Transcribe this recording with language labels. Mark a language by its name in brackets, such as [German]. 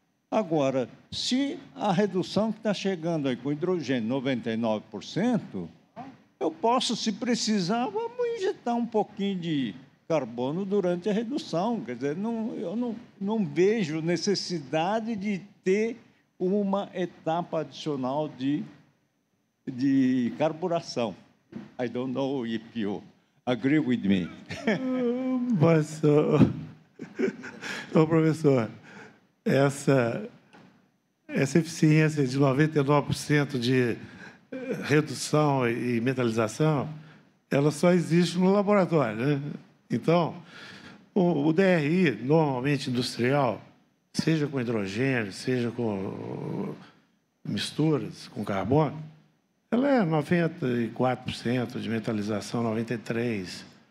[Portuguese] Agora, se a redução que está chegando aí com hidrogênio 99%, eu posso, se precisar, vamos injetar um pouquinho carbono durante a redução. Quer dizer, eu não vejo necessidade de ter uma etapa adicional de carburação. [English] I don't know if you agree with me. [Portuguese] Mas, professor, essa eficiência de 99% de redução e metalização, ela só existe no laboratório, né? Então, o DRI, normalmente industrial, seja com hidrogênio, seja com misturas com carbono, ela é 94% de metalização, 93%.